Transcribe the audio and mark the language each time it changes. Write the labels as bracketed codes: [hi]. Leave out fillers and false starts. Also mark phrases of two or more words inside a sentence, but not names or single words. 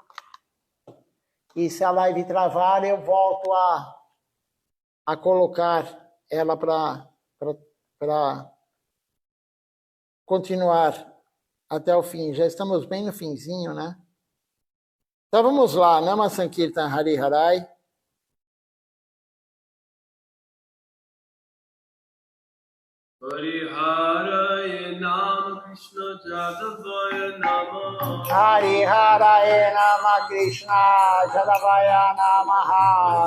[pt] E se a live travar, eu volto a colocar ela para continuar até o fim. Já estamos bem no finzinho, né? Então vamos lá, [sa] Nama Sankirtan Hari Harai. Hari Hare Nama Krishna Jadavaya Nama Hari Hare Nama Krishna Jadavaya Namaha.